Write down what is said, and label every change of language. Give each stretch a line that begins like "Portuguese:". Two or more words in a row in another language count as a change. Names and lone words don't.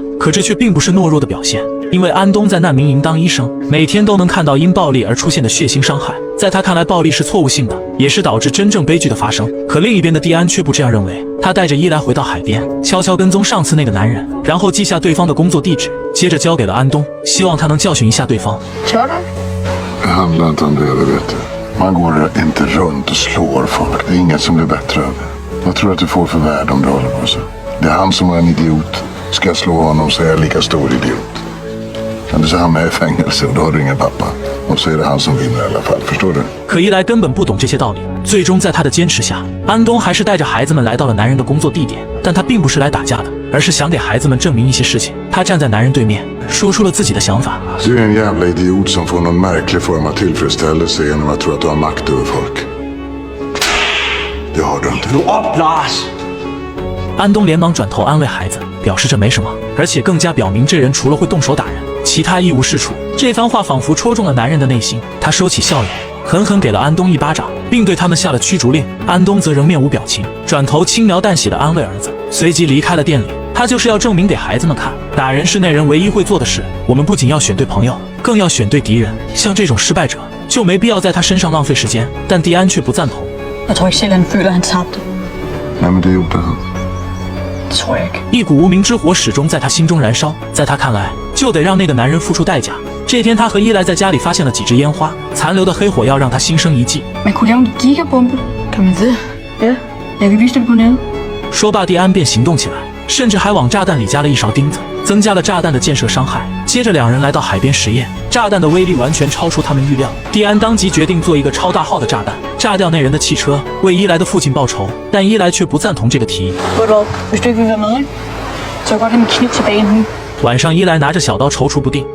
Chinese: 可这却并不是懦弱的表现，因为安东在难民营当医生，每天都能看到因暴力而出现的血腥伤害。在他看来，暴力是错误性的，也是导致真正悲剧的发生。可另一边的蒂安却不这样认为，他带着伊莱回到海边，悄悄跟踪上次那个男人，然后记下对方的工作地址，接着交给了安东，希望他能教训一下对方。
Swedish: Man går inte runt och slår folk. Det är ingen som blir bättre av det. Vad tror du att du får för värde om du håller på så? Det är han som är en idiot. Ska jag slå honom så är jag lika stor idiot. Eller så hamnar jag i fängelse och då har du ingen pappa. Och så är det han som vinner i alla fall. Förstår du?
Chinese: 可伊莱根本不懂这些道理，最终在他的坚持下，安东还是带着孩子们来到了男人的工作地点。但他并不是来打架的，而是想给孩子们证明一些事情。他站在男人对面，说出了自己的想法。
Swedish: Du är en jävla idiot som får någon märklig form av tillfredsställelse genom att tro att du har makt över folk. Det har du inte. Lars!
Chinese: 安东连忙转头安慰孩子，表示这没什么，而且更加表明这人除了会动手打人，其他一无是处。这番话仿佛戳中了男人的内心，他收起笑脸，狠狠给了安东一巴掌，并对他们下了驱逐令。安东则仍面无表情，转头轻描淡写地安慰儿子，随即离开了店里。他就是要证明给孩子们看，打人是那人唯一会做的事。我们不仅要选对朋友，更要选对敌人。像这种失败者，就没必要在他身上浪费时间。但蒂安却不赞同。
Danish: Jeg tror ikke selv, han føler, han tabte. Nej, men det gjorde han. Det tror jeg ikke. 一股无名之火始终在他心中燃烧，在他看来，就得让那个男人付出代价。这天，他和伊莱在家里发现了几支烟花，残留的黑火药让他心生一计。 Man kunne lave en gigabombe. Kan man det? Ja. Jeg kan vise det på nettet.
Chinese: 说罢，蒂安便行动起来。甚至还往炸弹里加了一勺钉子，增加了炸弹的建设伤害。接着两人来到海边实验，炸弹的威力完全超出他们预料。蒂安当即决定做一个超大号的炸弹，炸掉那人的汽车，为伊莱的父亲报仇。但伊莱却不赞同这个提议。晚上，伊莱拿着小刀踌躇不定。